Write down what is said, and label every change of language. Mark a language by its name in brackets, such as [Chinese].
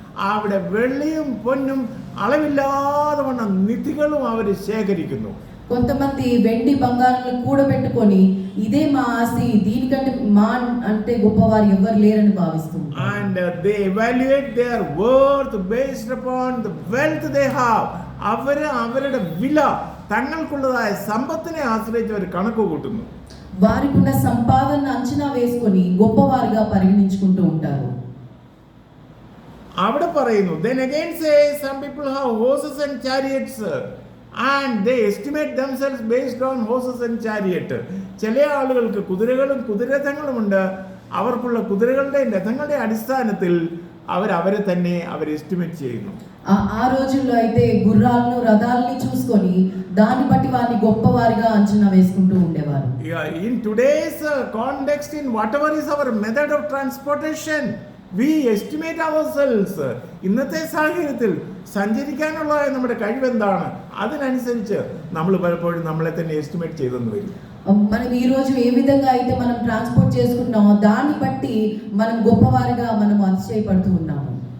[Malayalam] അവിടെ വെള്ളിയും പൊന്നും അളവില്ലാതെ വണ്ണം നിധികളും അവർ ശേഖരിക്കുന്നു. [Telugu] కొంతమంది వెండి బంగారాలను కూడబెట్టుకొని ఇదే మా ఆస్తి, దీనికంటే మా అంటే గొప్పవారు ఎవరు లేరని భావిస్తున్నారు. [English] And they evaluate their worth based upon the wealth they have. [Malayalam] അവരുടെ വില തങ്ങൾക്കുള്ളതായ സമ്പത്തിനെ ആശ്രയിച്ച് അവർ കണക്ക് കൂട്ടുന്നു. [Telugu] వారికి ఉన్న సంపాదన అంచనా వేసుకొని గొప్పవారుగా పరిగణించుకుంటూ ఉంటారు. [Malayalam] അവിടെ പറയുന്നു, [English] then again says some people have horses and chariots and they estimate themselves based on horses and chariot. [Malayalam] ചില ആളുകൾക്ക് കുതിരകളും കുതിരരഥങ്ങളുമുണ്ട്, അവർക്കുള്ള കുതിരകളുടെ രഥങ്ങളുടെ അടിസ്ഥാനത്തിൽ അവരെ തന്നെ എസ്റ്റിമേറ്റ് ചെയ്യുന്നു. [Telugu] ఆ రోజుల్లో అయితే గుర్రాలను రథాలని చూసుకొని దాన్ని బట్టి వారిని గొప్పవారిగా అంచనా వేసుకుంటూ ఉండేవారు. [English] In today's context, in whatever is our method of transportation, we estimate ourselves. [Malayalam] ഇന്നത്തെ സാഹചര്യത്തിൽ സഞ്ചരിക്കാനുള്ള നമ്മുടെ കഴിവെന്താണ്, അതിനനുസരിച്ച് നമ്മൾ പലപ്പോഴും നമ്മളെ തന്നെ എസ്റ്റിമേറ്റ് ചെയ്തെന്ന് വരും. [Telugu] మనం ఈ రోజు ఏ విధంగా అయితే మనం ట్రాన్స్పోర్ట్ చేసుకుంటున్నామో దాన్ని బట్టి మనం గొప్పవారిగా మనం అతిశయపడుతూ ఉన్నాము.